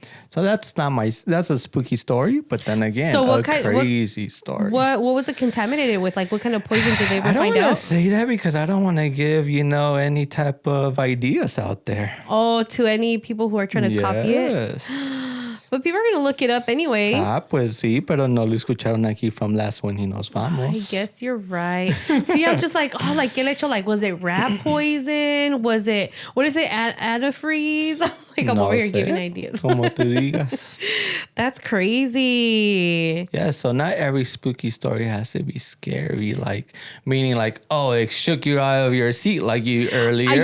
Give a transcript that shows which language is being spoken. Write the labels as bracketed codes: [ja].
[en] So that's a spooky story, but then again, crazy story. What was it contaminated with? Like, what kind of poison did they ever find out? I don't want to say that because I don't want to give, any type of ideas out there. Oh, to any people who are trying to copy it? Yes. But people are going to look it up anyway. [es] Pues sí, pero no lo escucharon aquí [en] from last when he [es] nos vamos. [en] I guess you're right. See, I'm just like, [es] ¿qué le echó? [en] Like, was it rat poison? Was it, what is it, antifreeze? I'm over here giving ideas. [es] Como tú digas. [en] That's crazy. Yeah, so not every spooky story has to be scary. Meaning it shook you out of your seat like you earlier.